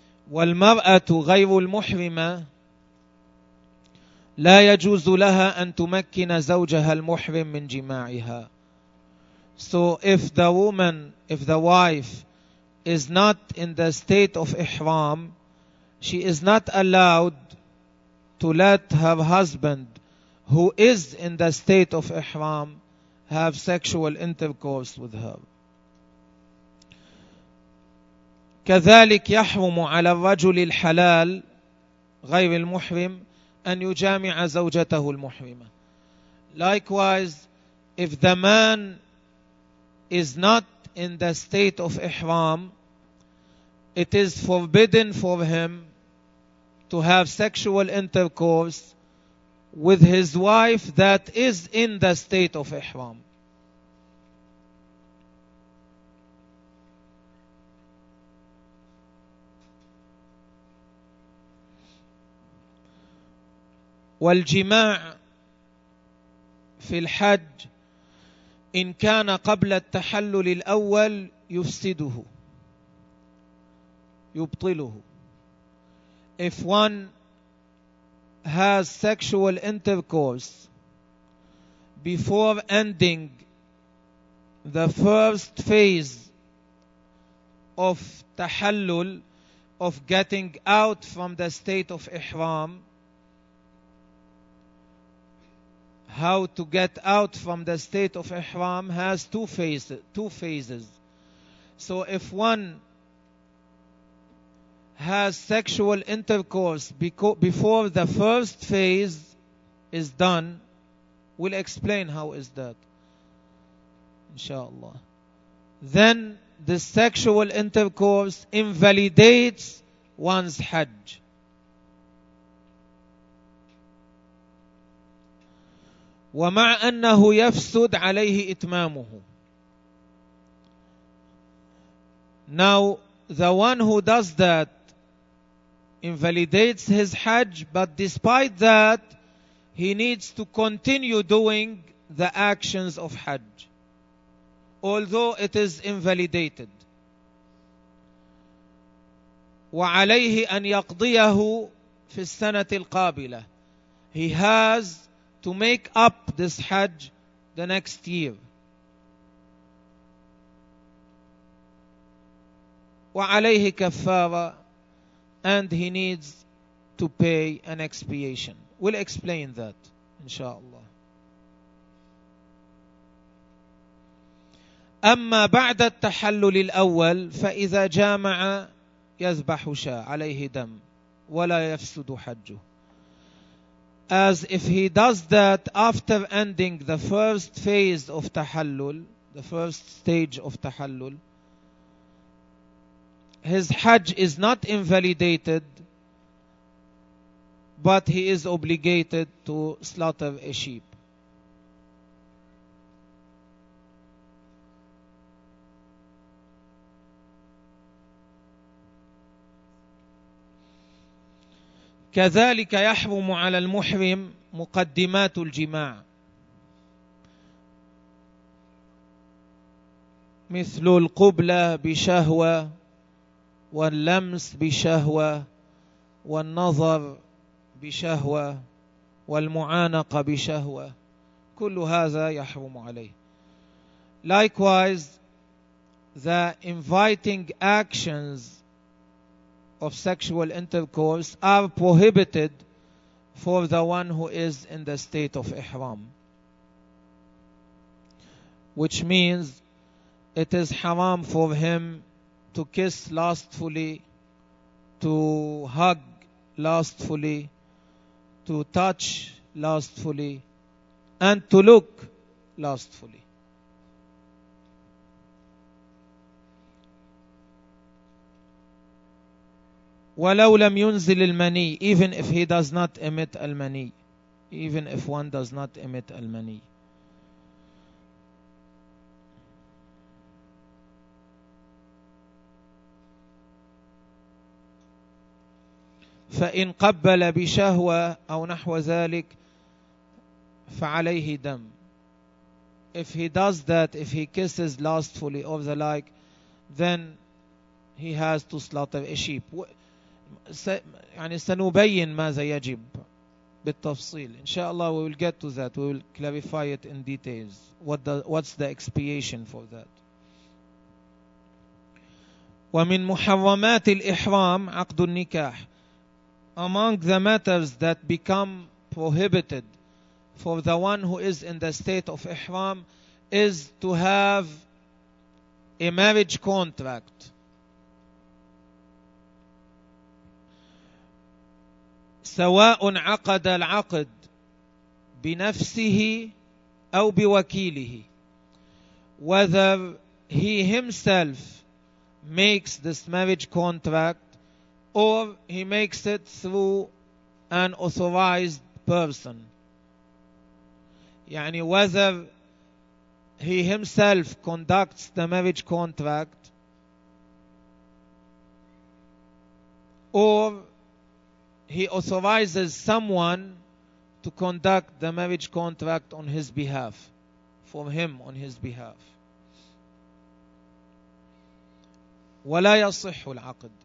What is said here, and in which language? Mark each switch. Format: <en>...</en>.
<ar>والمرأة غير المحرمة لا يجوز لها أن تمكن زوجها المحرم من جماعها.</ar> <en>So if the woman, if the wife is not in the state of ihram, she is not allowed to let her husband who is in the state of ihram have sexual intercourse with her.</en> <ar>كذلك يحرم على الرجل الحلال غير المحرم أن يجامع زوجته المحرمة.</ar> <en>Likewise, if the man is not in the state of ihram, it is forbidden for him to have sexual intercourse with his wife that is in the state of ihram.</en> <ar>والجماع في الحج إن كان قبل التحلل الأول يفسده يبطله.</ar> <en>if one has sexual intercourse before ending the first phase of tahallul, of getting out from the state of ihram, how to get out from the state of ihram has two phases. So if one has sexual intercourse before the first phase is done, we'll explain how is that inshallah, then the sexual intercourse invalidates one's hajj.</en> <ar>ومع أنه يفسد عليه إتمامه.</ar> <en>Now the one who does that invalidates his hajj, but despite that he needs to continue doing the actions of hajj although it is invalidated.</en> <ar>وعليه أن يقضيه في السنة القابلة.</ar> <en>He has to make up this hajj the next year.</en> <ar>وعليه كفارة,</ar> <en>and he needs to pay an expiation. We'll explain that inshallah.</en> <ar>أما بعد التحلل الأول فإذا جامع يذبح شاة عليه دم ولا يفسد حجه.</ar> <en>As if he does that after ending the first phase of tahallul, the first stage of tahallul, his hajj is not invalidated, but he is obligated to slaughter a sheep.</en> <ar>كذلك يحرم على المحرم مقدمات الجماع مثل القبلة بشهوة واللمس بشهوة والنظر بشهوة والمعانقة بشهوة, كل هذا يحرم عليه.</ar> <en>Likewise, the inviting actions of sexual intercourse are prohibited for the one who is in the state of ihram, which means it is haram for him to kiss lustfully, to hug lustfully, to touch lustfully, and to look lustfully.</en> <ar>ولو لم ينزل المني,</ar> <en>even if he does not emit المني, even if one does not emit المني.</en> <ar>فإن قبل بشهوة أو نحو ذلك فعليه دم.</ar> <en>If he does that, if he kisses lustfully or the like, then he has to slaughter a sheep.</en> <ar>يعني سنبين ماذا يجب بالتفصيل إن شاء الله.</ar> <en>We will get to that. We will clarify it in details. What's the expiation for that.</en> <ar>ومن محرمات الإحرام عقد النكاح.</ar> <en>Among the matters that become prohibited for the one who is in the state of إحرام is to have a marriage contract.</en> <ar>سواء عقد العقد بنفسه أو بوكيله.</ar> <en>Whether he himself makes this marriage contract or he makes it through an authorized person. يعني whether he himself conducts the marriage contract or he authorizes someone to conduct the marriage contract on his behalf, for him on his behalf.</en> <ar>ولا يصح العقد.</ar>